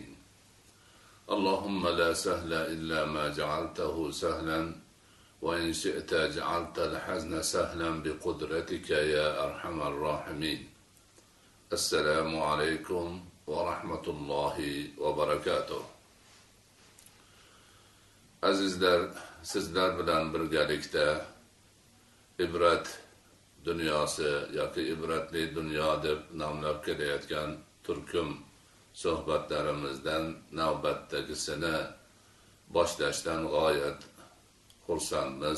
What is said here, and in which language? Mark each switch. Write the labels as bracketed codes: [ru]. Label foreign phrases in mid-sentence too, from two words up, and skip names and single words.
[ar] اللهم لا سهل إلا ما جعلته سهلا وإن شئت جعلت الحزن سهلا بقدرتك يا أرحم الراحمين. السلام عليكم ورحمة الله وبركاته. [uz] Azizlar, sizlar bilan birgalikda ibrat dunyosi yoki ibratli dunyo deb nomlab kelayotgan turkum suhbatlarimizdan navbatdagisini boshlashdan g'oyat xursandmiz.